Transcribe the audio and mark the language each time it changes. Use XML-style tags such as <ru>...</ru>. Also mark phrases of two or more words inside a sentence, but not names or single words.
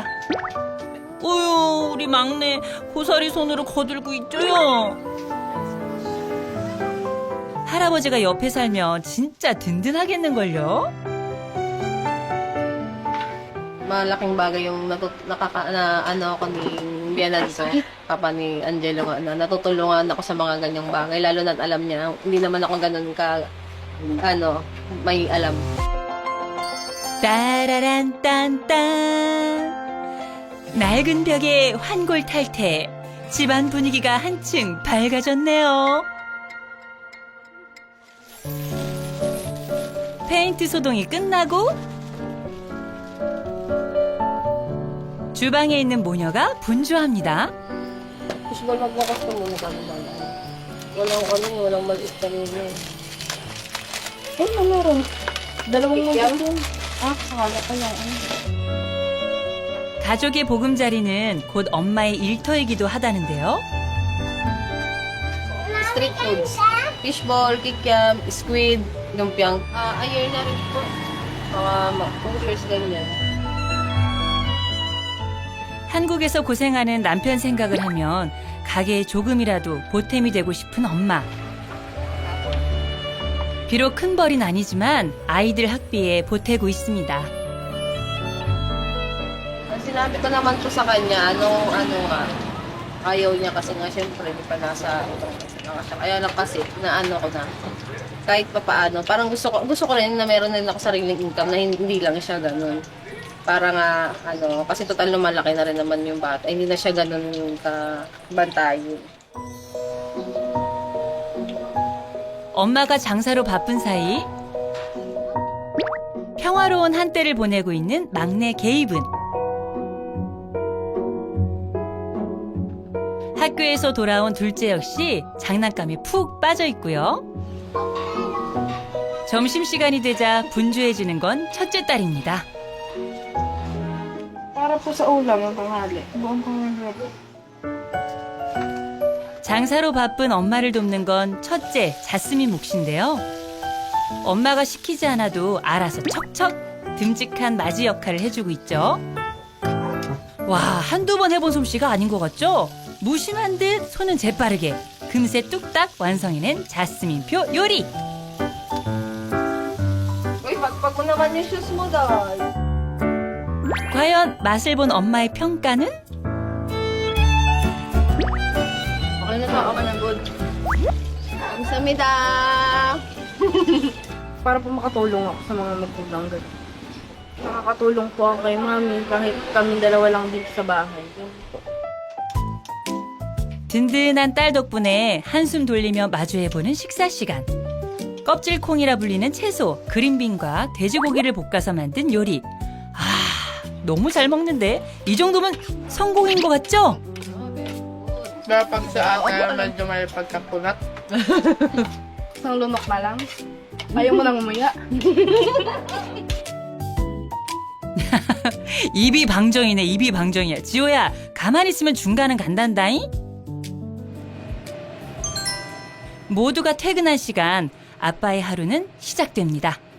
<ko>어휴, 우리 막내 고사리 손으로 거들고 있죠요. 할아버지가 옆에 살면 진짜 든든하겠는걸요?</ko> <tl>Malaking bagay yung ano ako ni Biananzo, papa ni Angelo, na natutulungan ako sa mga ganyang bagay, lalo na alam niya, hindi naman ako ganun may alam.</tl> <ko>따라란 딴딴 낡은 벽에 환골탈태 집안 분위기가 한층 밝아졌네요. 페인트 소동이 끝나고 주방에 있는 모녀가 분주합니다.</ko> <tl>Fishball, magbukas ka muna sa mga. Walang maliit na rin. Meron. Dalawang maliit. Akala ko lang.</tl> <ko>가족의 보금자리는 곧 엄마의 일터이기도 하다는데요.</ko> <en>Street foods.</en> <tl>Fishball, kikiam, squid, lumpiang. Ayun na rin po. Mga pushers ganyan.</tl> <ko>한국에서 고생하는 남편 생각을 하면 가게에 조금이라도 보탬이 되고 싶은 엄마. 비록 큰 벌이는 아니지만 아이들 학비에 보태고 있습니다.</ko> <tl>Sinabi ko naman po sa kanya, ayaw niya kasi nga syempre di pa nasa kaya lang kasi na ko na kahit pa paano, parang gusto ko rin na meron din ako sariling income na hindi lang siya ganun. Para nga, kasi total lumalaki na rin naman yung bata. Hindi na siya ganun kabantayin.</tl> <ko>엄마가 장사로 바쁜 사이 평화로운 한때를 보내고 있는 막내 게이븐. 학교에서 돌아온 둘째 역시 장난감에 푹 빠져 있고요. 점심시간이 되자 분주해지는 건 첫째 딸입니다.</ko> <tl>Para po sa ulam ng tanghali. Buong pamilya po.</tl> <ko>장사로 바쁜 엄마를 돕는 건 첫째 자스민 몫인데요. 엄마가 시키지 않아도 알아서 척척 듬직한 맞이 역할을 해주고 있죠. 와, 한두 번 해본 솜씨가 아닌 것 같죠? 무심한 듯 손은 재빠르게 금세 뚝딱 완성해낸 자스민표 요리.</ko> <tl>Uy, pagpag mo naman yung shoes mo, Day.</tl> <ko>과연 맛을 본 엄마의 평가는?</ko> <tl>Okay na to, okay na good.</tl> <ko>감사합니다.</ko> <tl>Para po makatulong ako sa mga magulang ganun. Nakakatulong po ako kay mami kahit kami dalawa lang dito sa bahay.</tl> <ko>든든한 딸 덕분에 한숨 돌리며 마주해보는 식사 시간. 껍질콩이라 불리는 채소, 그린빈과 돼지고기를 볶아서 만든 요리. 아, 너무 잘 먹는데 이 정도면 성공인 것 같죠?</ko> <tl>Dapat sa akin, medyo may pagkakunat. Isang lunok na lang. Ayaw mo nang umuya.</tl> <ko>입이 방정이네, 입이 방정이야. 지호야, 가만히 있으면 중간은 간단다잉? 모두가 퇴근한 시간, 아빠의 하루는 시작됩니다.</ko>